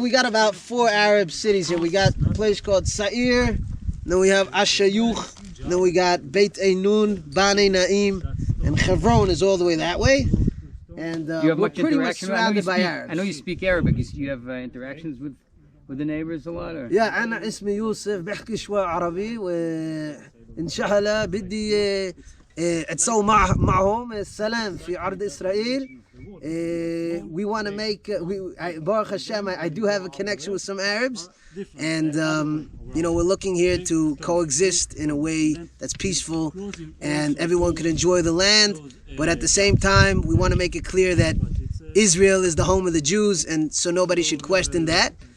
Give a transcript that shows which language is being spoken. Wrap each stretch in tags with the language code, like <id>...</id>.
<en>We got about 4 Arab cities here. We got a place called Sa'ir. Then we have Ashayuch. Then we got Beit Einun, Bani Naim, and Hebron is all the way that way. And we're pretty much surrounded by Arabs. I know you speak Arabic. You have interactions with the neighbors a lot, or?</en> <ar>Yeah, أنا اسمي يوسف بحكي شوي عربي وإن شاء الله بدي أتسوي معهم السلام في أرض إسرائيل.</ar> <en>We want to make Baruch Hashem, I do have a connection with some Arabs, and we're looking here to coexist in a way that's peaceful and everyone could enjoy the land, but at the same time we want to make it clear that Israel is the home of the Jews, and so nobody should question that.</en>